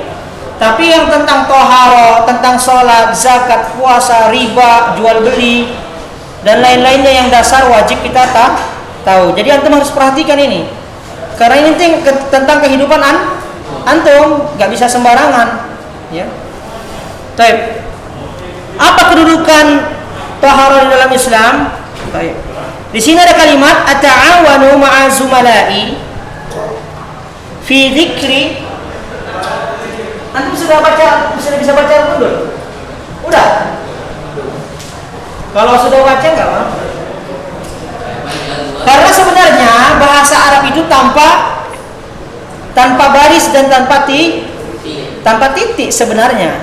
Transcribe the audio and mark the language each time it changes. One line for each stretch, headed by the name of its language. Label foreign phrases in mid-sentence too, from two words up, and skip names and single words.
Indonesian: Tapi yang tentang toharo, tentang sholat, zakat, puasa, riba, jual beli, dan lain-lainnya yang dasar wajib kita tahu. Jadi antum harus perhatikan ini. Karena ini tentang kehidupan antum, nggak bisa sembarangan. Ya. Baik. Apa kedudukan taharah di dalam Islam? Baik. Di sini ada kalimat
Arabic: أتعاون مع زملائي في ذكري.
Indonesian: Antum sudah bisa baca belum? Udah. Kalau sudah baca enggak, Bang? Karena sebenarnya bahasa Arab itu tanpa baris dan tanpa titik sebenarnya.